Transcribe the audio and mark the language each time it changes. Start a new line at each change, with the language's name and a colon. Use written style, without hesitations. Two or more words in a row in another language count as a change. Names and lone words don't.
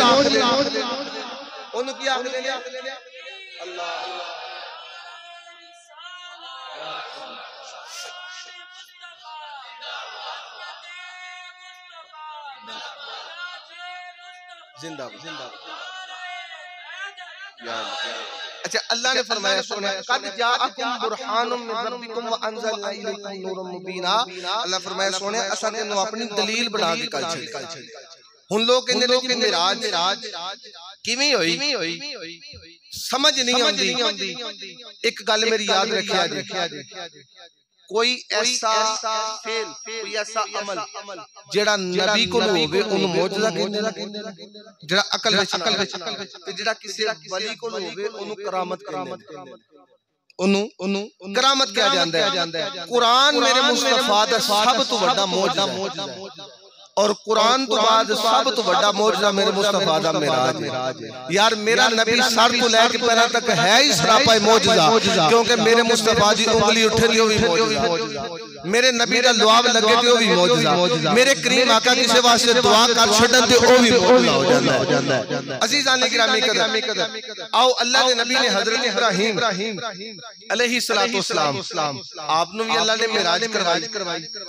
Punjabi: ਓਨੂੰ ਕੀ ਆਖਦੇ ਨੇ? ਅੱਲਾਹ ਜ਼ਿੰਦਾਬਾਦ ਜ਼ਿੰਦਾਬਾਦ। ਅੱਛਾ, ਅੱਲਾਹ ਨੇ ਫ਼ਰਮਾਇਆ ਸੁਣਾ,
Arabic: قد جاءكم برهان من ربكم وأنزلنا إليكم نورا مبينا.
Punjabi: ਅੱਲਾਹ ਫ਼ਰਮਾਇਆ ਸੁਣੇ, ਅਸਾਂ ਤੈਨੂੰ ਅਪਣੀ ਦਲੀਲ ਬਣਾ ਕੇ ਕੱਲ ਛੱਡੀ। ਹੁਣ ਲੋਕ ਕਹਿੰਦੇ ਨੇ ਕਿ ਮਿਰਾਜ ਕਿਵੇਂ ਹੋਈ, ਸਮਝ ਨਹੀਂ ਆਉਂਦੀ। ਇਕ ਗੱਲ ਮੇਰੀ ਯਾਦ ਰੱਖਿਆ ਜੀ, ਕੋਈ ਐਸਾ ਫ਼ੇਲ, ਕੋਈ ਐਸਾ ਅਮਲ ਜਿਹੜਾ ਨਬੀ ਕੋ ਹੋਵੇ ਓਨੂੰ ਮੋਜਜ਼ਾ ਕਹਿੰਦੇ ਨੇ, ਜਿਹੜਾ ਅਕਲ ਵਿਚ ਤੇ ਜਿਹੜਾ ਕਿਸੀ ਵਲੀ ਕੋ ਹੋਵੇ ਓਨੂੰ ਕਰਾਮਤ ਕਹਿੰਦੇ ਨੇ, ਓਨੂੰ ਕਰਾਮਤ ਕਹਾ ਜਾਂਦਾ ਹੈ। ਕੁਰਾਨ ਮੇਰੇ ਮੁਸਤਫ਼ਾ ਦਾ ਸਭ ਤੋ ਬੜਾ ਮੋਜਜ਼ਾ ਹੈ, ਔਰ ਕੁਰਾਨ ਤੋ ਬਾਦ ਸਭ ਤੋ ਬੜਾ ਮੋਜਜ਼ਾ ਮੇਰੇ ਮੁਸਤਫ਼ਾ ਦਾ ਮਿਰਾਜ ਹੈ। ਯਾਰ ਮੇਰਾ ਨਬੀ ਸਿਰ ਤੋ ਲੈਕੇ ਪੈਰ ਤੱਕ ਹੈ ਹੀ ਸਰਾਪਾ ਮੋਜਜ਼ਾ, ਕਿਉਂਕਿ ਮੇਰੇ ਮੁਸਤਫ਼ਾ ਦੀ ਉਂਗਲੀ ਉੱਠੇ ਦੀ ਭੀ ਮੋਜਜ਼ਾ, ਮੇਰੇ ਨਬੀ ਦਾ ਲੁਆਬ ਲੱਗੇ ਤੇ ਓ ਭੀ ਮੋਜਜ਼ਾ, ਮੇਰੇ ਕਰੀਮ ਆਕਾ ਕਿਸੀ ਵਾਸਤੇ ਦੁਆ ਕਰ ਛੱਡਣ ਤੇ ਓ ਭੀ ਮੋਜਜ਼ਾ ਹੋ ਜਾਂਦਾ ਹੈ। ਅਜ਼ੀਜ਼ਾਨ ਗਿਰਾਮੀ ਕਦਰ, ਆਓ ਅੱਲਾਹ ਦੇ ਨਬੀ ਨੇ ਹਜ਼ਰਤ ਇਬਰਾਹੀਮ
Arabic: عليه الصلاة والسلام
Punjabi: ਆਪ ਨੂੰ ਭੀ ਅੱਲਾਹ ਨੇ ਮਿਰਾਜ ਕਰਵਾਈ।